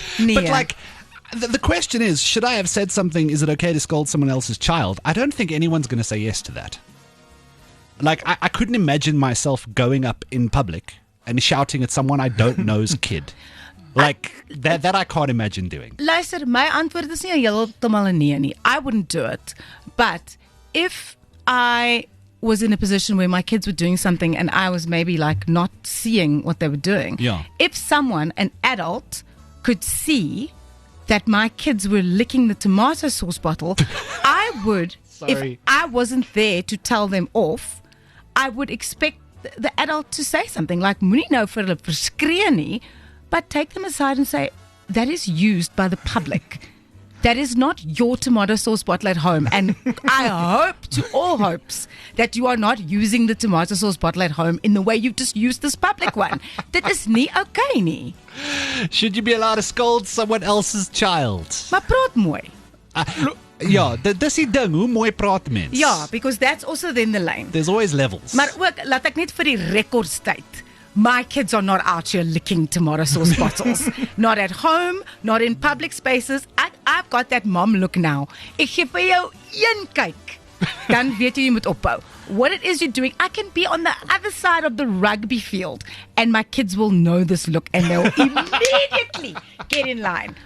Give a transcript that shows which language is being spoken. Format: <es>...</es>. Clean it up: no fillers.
<en>But like, the question is, should I have said something? Is it okay to scold someone else's child? I don't think anyone's going to say yes to that. Like, I couldn't imagine myself going up in public and shouting at someone I don't know's kid. Like, that I can't imagine doing.</en> <af>Luister, my antwoord is nie heeltemal 'n nee nie.</af> <en>I wouldn't do it. But if I was in a position where my kids were doing something and I was maybe like not seeing what they were doing, Yeah. if someone, an adult, could see that my kids were licking the tomato sauce bottle, I would, if I wasn't there to tell them off, I would expect the adult to say something like,</en> <af>moenie nou vir hulle verskree nie,</af> <en>but take them aside and say, that is used by the public. That is not your tomato sauce bottle at home. And I hope to all hopes that you are not using the tomato sauce bottle at home in the way you've just used this public one.</en> <af>Dit is nie okay nie.</af> <en>Should you be allowed to scold someone else's child?</en> <af>Maar praat mooi. Ja, dis die ding, hoe mooi praat mens?</af> <en>Ja, because that's also then the lane. There's always levels.</en> <af>Maar ook, laat ek net vir die rekords tyd.</af> <en>My kids are not out here licking tomato sauce bottles. Not at home, not in public spaces. I've got that mom look now.</en> <af>Ek gee vir jou een kyk. Dan weet jy moet ophou.</af> <en>What it is you're doing, I can be on the other side of the rugby field and my kids will know this look and they'll immediately get in line.</en>